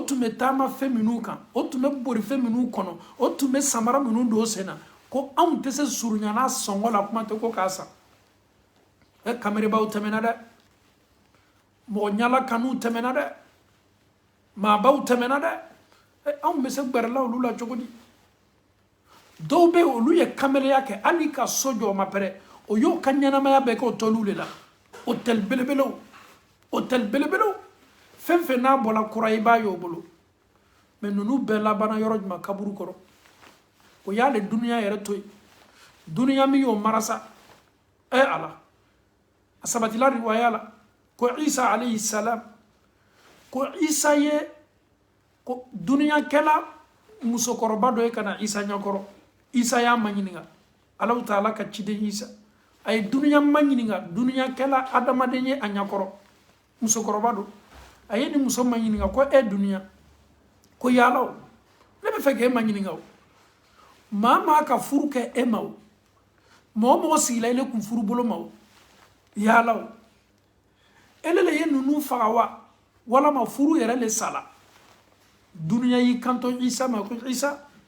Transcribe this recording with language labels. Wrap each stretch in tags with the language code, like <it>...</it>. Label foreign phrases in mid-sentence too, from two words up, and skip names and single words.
<bm>tun bɛ taama fɛn minnu kan o tun bɛ bori fɛn minnu kɔnɔ o tun bɛ samara minnu don sen na ko anw tɛ se surunya n'a sɔngɔ la kuma tɛ ko k'a san kamerebaw tɛmɛna dɛ mɔgɔ ɲala kanuw tɛmɛna dɛ maabaw tɛmɛna dɛ anw bɛ se gbɛrɛla olu la cogo di dɔw bɛ olu ye kamereya kɛ hali ka so jɔ ma pɛrɛ o y'o ka ɲɛnamaya bɛɛ kɛ o tɔliw de la hôtel belebelew fɛn fɛn n'a bɔla kura i b'a y'o bolo mɛ ninnu bɛɛ labanna yɔrɔ jumɛn kaburu kɔrɔ o y'ale duniya yɛrɛ to yen duniya min y'o marasa ala a sabatila riwaya la ko isa</bm> <ar>عليه السلام</ar> <bm>ko isa ye ko duniya kɛla musokɔrɔba dɔ ye ka na isa ɲɛkɔrɔ isa y'a ma ɲininka alaw taala ka ciden isa a ye duniya ma ɲininka duniya kɛla adamaden ye a ɲɛkɔrɔ musokɔrɔba don a ye ni muso ma ɲininka ko duniya ko yalaw ne bɛ fɛ k'e ma ɲininka o maa maa ka furu kɛ e ma o mɔgɔ mɔgɔ sigila ile kun furu bolo ma o yalaw ele le ye ninnu faga wa walama furu yɛrɛ le sala duniya y'i kanto isa ma ko isa</bm>